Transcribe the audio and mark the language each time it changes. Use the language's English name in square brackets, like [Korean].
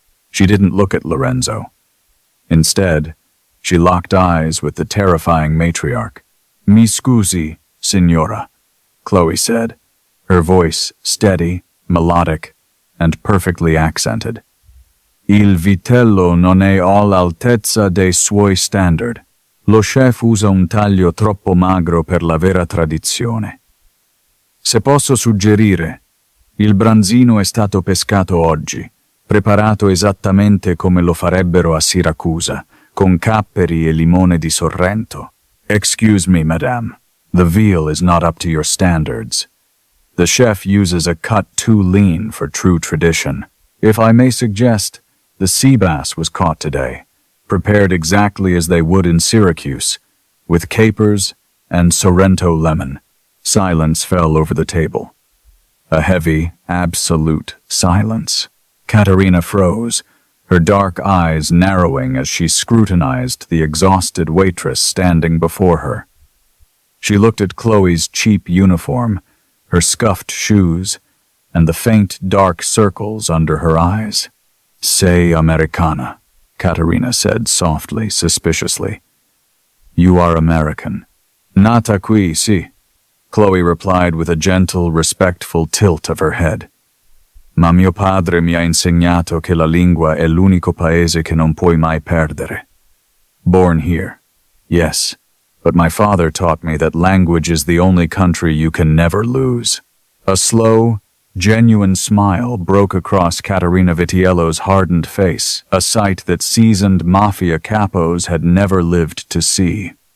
[English] She didn't look at Lorenzo. Instead, she locked eyes with the terrifying matriarch. [Italian] "Mi scusi, signora," [English] Chloe said, her voice steady, melodic, and perfectly accented. [Italian] "Il vitello non è all'altezza dei suoi standard. Lo chef usa un taglio troppo magro per la vera tradizione. Se posso suggerire, Il branzino è stato pescato oggi, preparato esattamente come lo farebbero a Siracusa, con capperi e limone di Sorrento. [English] Excuse me, madame. The veal is not up to your standards. The chef uses a cut too lean for true tradition. If I may suggest, the sea bass was caught today, prepared exactly as they would in Syracuse, with capers and Sorrento lemon. Silence fell over the table. A heavy, absolute silence. Katerina froze, her dark eyes narrowing as she scrutinized the exhausted waitress standing before her. She looked at Chloe's cheap uniform, her scuffed shoes, and the faint dark circles under her eyes. [Italian] Sei Americana, [English] Katerina said softly, suspiciously. You are American. [Italian] Nata qui, si, [English] Chloe replied with a gentle, respectful tilt of her head. [Italian] Ma mio padre mi ha insegnato che la lingua è l'unico paese che non puoi mai perdere. [English] Born here, yes, but my father taught me that language is the only country you can never lose. A slow, genuine smile broke across Caterina Vitiello's hardened face, a sight that seasoned Mafia capos had never lived to see.